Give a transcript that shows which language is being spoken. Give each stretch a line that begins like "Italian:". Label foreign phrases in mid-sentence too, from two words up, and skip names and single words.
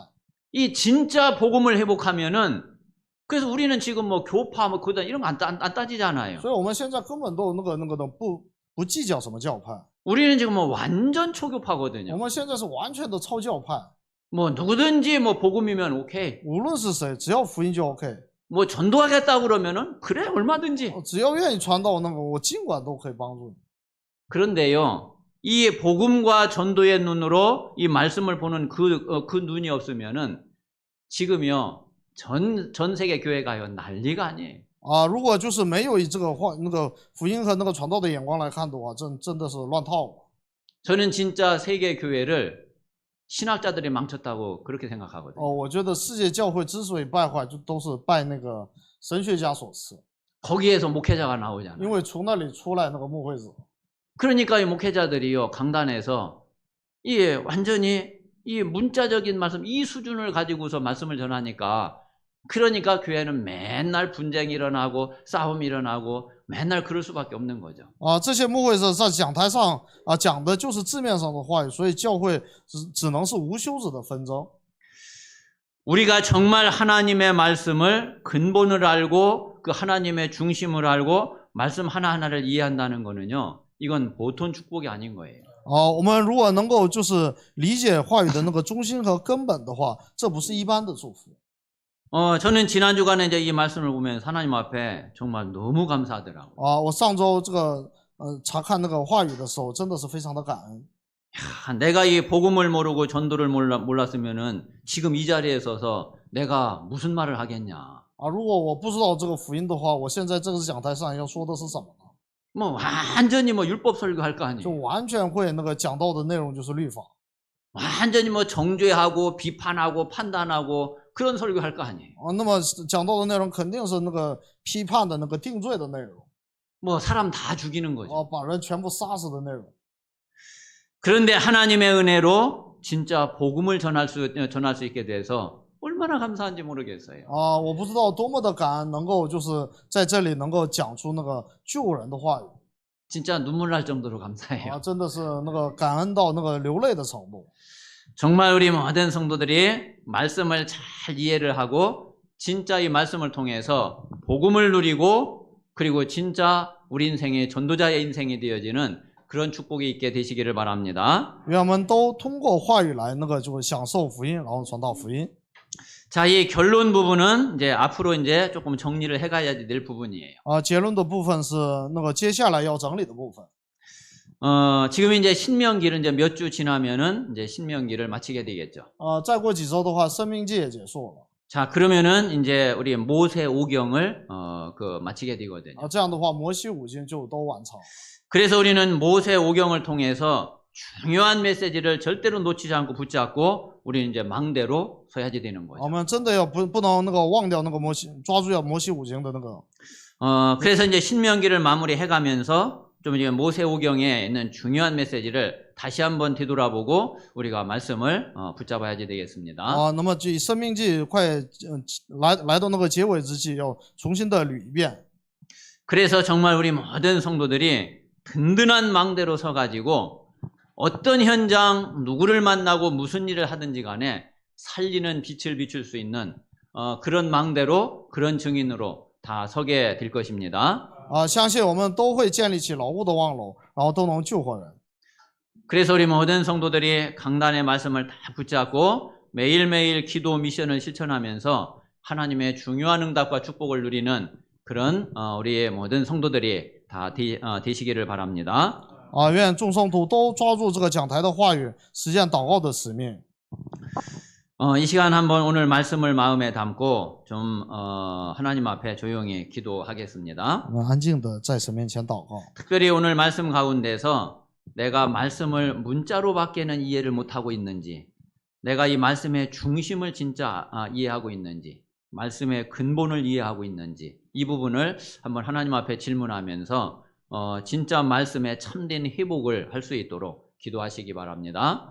Korean: 이 진짜 복음을 회복하면은 그래서 우리는 지금 뭐 교파 뭐 교단 이런 거 안 따지잖아요.
Chinese: 所以我们现在根本都不不计较什么教派。
Korean: 우리는 지금 뭐 완전 초교파거든요.
Chinese: 我们现在是完全的超教派，
Korean: 뭐 누구든지 뭐 복음이면 오케이.
Chinese: 无论是谁，只要福音就 OK，
Korean: 뭐 전도하겠다 그러면은 그래 얼마든지.
Chinese: 只要愿意传道，那个我尽管都可以帮助你。
Korean: 그런데요, 이 복음과 전도의 눈으로 이 말씀을 보는 그 눈이 없으면은 지금요 전 세계 교회가요 난리가 아니에요.
Chinese: 如果就是没有以这个福音和那个传道的眼光来看的话，真的是乱套了。
Korean: 저는 진짜 세계 교회를 신학자들이 망쳤다고 그렇게 생각하거든요.
Chinese: 我觉得世界教会之所以败坏，就都是拜那个神学家所赐，
Korean: 거기에서 목회자가 나오잖아요.
Chinese: 因为从那里出来那个牧会者。
Korean: 그러니까 이 목회자들이요 강단에서 이 완전히 이 문자적인 말씀 이 수준을 가지고서 말씀을 전하니까 그러니까 교회는 맨날 분쟁이 일어나고 싸움이 일어나고 맨날 그럴 수밖에 없는 거죠.
Chinese: 这些牧会者在讲台上讲的就是字面上的话语，所以教会只能是无休止的纷争。
Korean: 우리가 정말 하나님의 말씀을 근본을 알고 그 하나님의 중심을 알고 말씀 하나하나를 이해한다는 거는요. 이건 보통 축복이 아닌 거예요.
Chinese: 我们如果能够就是理解话语的那个中心和根本的话，这不是一般的祝福。
Korean: 저는 지난 주간에 이제 이 말씀을 보면서 하나님 앞에 정말 너무 감사하더라고요.
Chinese: 我上周这个查看那个话语的时候，真的是非常的感恩。
Korean: 내가 이 복음을 모르고 전도를 몰랐으면은 지금 이 자리에 서서 내가 무슨 말을 하겠냐.
Chinese: 如果我不知道这个福音的话，我现在这个讲台上要说的是什么呢？
Korean: 뭐 완전히 뭐 율법 설교할 거
Chinese: 就
Korean: 아니에요.
Chinese: 完全会那个讲到的内容就是律法，
Korean: 완전히 뭐 정죄하고 비판하고 판단하고 그런 설교할 거 아니에요.
Chinese: 那么讲到的内容肯定是那个批判的那个定罪的内容，
Korean: 뭐 사람 다 죽이는 거죠.
Chinese: 把人全部杀死的内容。
Korean: 그런데 하나님의 은혜로 진짜 복음을 전할 수 있게 돼서 얼마나 감사한지 모르겠어요.
Chinese: 我不知道多么的感恩，能够就是在这里能够讲出那个救人的话语，
Korean: 진짜 눈물 날 정도로 감사해요.
Chinese: 真的是那个感恩到那个流泪的程度。
Korean: 정말 우리 모든 성도들이 말씀을 잘 이해를 하고 진짜 이 말씀을 통해서 복음을 누리고 그리고 진짜 우리 인생의 전도자의 인생이 되어지는 그런 축복이 있게 되시기를 바랍니다.
Chinese: 愿我们都通过话语来那个就享受福音，然后传道福音。
Korean: 자, 이 결론 부분은 이제 앞으로 이제 조금 정리를 해가야 될 부분이에요.
Chinese: 结论的部分是那个接下来要整理的部分。
Korean: 지금 이제 신명기를 이제 몇 주 지나면은 이제 신명기를 마치게 되겠죠.
Chinese: 再过几周的话，生命记也结束了。
Korean: 자, 그러면은 이제 우리 모세 오경을 마치게 되거든요.
Chinese: 这样的话，摩西五经就都完成。
Korean: 그래서 우리는 모세 오경을 통해서 중요한 메시지를 절대로 놓치지 않고 붙잡고 우리는 이제 망대로 서야지 되는 거죠.
Chinese: 我们真的要不能那个忘掉那个摩西，抓住要摩西五经的那个。
Korean: 그래서 이제 신명기를 마무리해가면서 좀 이제 모세 오경에 있는 중요한 메시지를 다시 한번 뒤돌아보고 우리가 말씀을 붙잡아야지 되겠습니다.
Chinese: 那么这生命记快来到那个结尾之际，要重新的捋一遍。
Korean: 그래서 정말 우리 모든 성도들이 든든한 망대로 서가지고 어떤 현장, 누구를 만나고 무슨 일을 하든지 간에 살리는 빛을 비출 수 있는 그런 망대로 그런 증인으로 다 서게 될 것입니다.
Chinese: 相信我们都会建立起牢固的望楼，然后都能救活人。
Korean: 그래서 우리 모든 성도들이 강단의 말씀을 다 붙잡고 매일매일 기도 미션을 실천하면서 하나님의 중요한 응답과 축복을 누리는 그런 우리의 모든 성도들이 다 되시기를 바랍니다.
Chinese: 愿众圣徒都抓住这个讲台的话语，实现祷告的使命。
Korean: 이 시간 한번 오늘 말씀을 마음에 담고 좀 하나님 앞에 조용히 기도하겠습니다.
Chinese: 我们安静的在神面前祷告。
Korean: 특별히 오늘 말씀 가운데서 내가 말씀을 문자로밖에는 이해를 못하고 있는지, 내가 이 말씀의 중심을 진짜 이해하고 있는지, 말씀의 근본을 이해하고 있는지 이 부분을 한번 하나님 앞에 질문하면서 진짜 말씀의 참된 회복을 할 수 있도록 기도하시기 바랍니다.